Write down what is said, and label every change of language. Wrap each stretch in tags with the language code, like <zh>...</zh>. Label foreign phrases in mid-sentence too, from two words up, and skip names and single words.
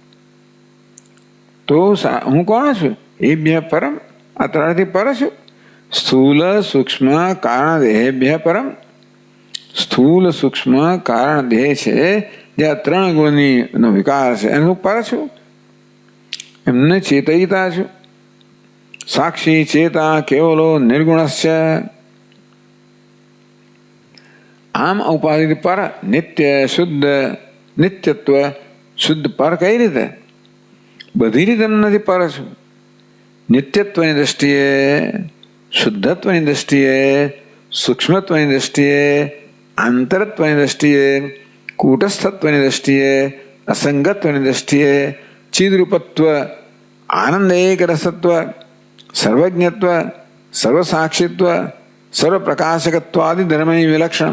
<gu>તો હું કોણ છું?</gu> <sa>एभ्य परम.</sa> <gu>આ 3થી પર છું. સ્થૂલ સૂક્ષ્મ કારણ</gu> <sa>देहेभ्य परम.</sa> <gu>સ્થૂલ સૂક્ષ્મ કારણ દેહ છે, જે આ 3 ગુણનો વિકાર છે, એનું પર છું. એમને ચેતયિતા છું.</gu> <sa>साक्षी चेता केवलो निर्गुणस्य।</sa> <gu>આમ ઉપાધિ પર નિત્ય શુદ્ધ નિત્યત્વ શુદ્ધ પર કઈ રીતે? બધી રીતે નથી પર છું. નિત્યત્વની દ્રષ્ટિએ, શુદ્ધત્વની દ્રષ્ટિએ, સૂક્ષ્મત્વની દ્રષ્ટિએ, આંતરત્વની દ્રષ્ટિએ, કૂટસ્થત્વની દ્રષ્ટિએ, અસંગત્વની દ્રષ્ટિએ, ચિદરૂપત્વ, આનંદ એક રસત્વ, સર્વજ્ઞત્વ, સર્વસાક્ષિત્વ, સર્વપ્રકાશકત્વ આદિ ધર્મની વિલક્ષણ.</gu>